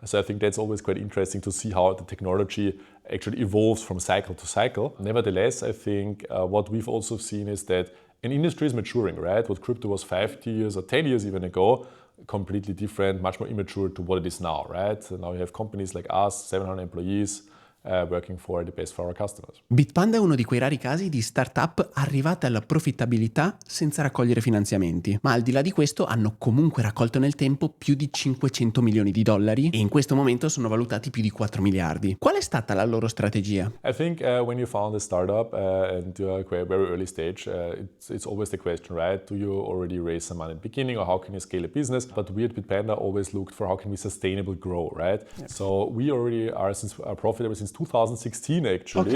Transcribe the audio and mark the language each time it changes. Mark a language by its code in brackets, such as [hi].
[en] So I think that's always quite interesting to see how the technology actually evolves from cycle to cycle. Nevertheless, I think what we've also seen is that an industry is maturing, right? What crypto was 5 years or 10 years even ago, completely different, much more immature to what it is now, right? So now you have companies like us, 700 employees, working for the best for our customers. [it] Bitpanda è uno di quei rari casi di startup arrivate alla profittabilità senza raccogliere finanziamenti, ma al di là di questo hanno comunque raccolto nel tempo più di 500 milioni di dollari e in questo momento sono valutati più di 4 miliardi. Qual è stata la loro strategia? [en] I think when you found a startup and you're at a very early stage, it's always the question, right? Do you already raise some money at the beginning or how can you scale a business? But we at Bitpanda always looked for how can we sustainably grow, right? Yeah. So we already are profitable since 2016 actually.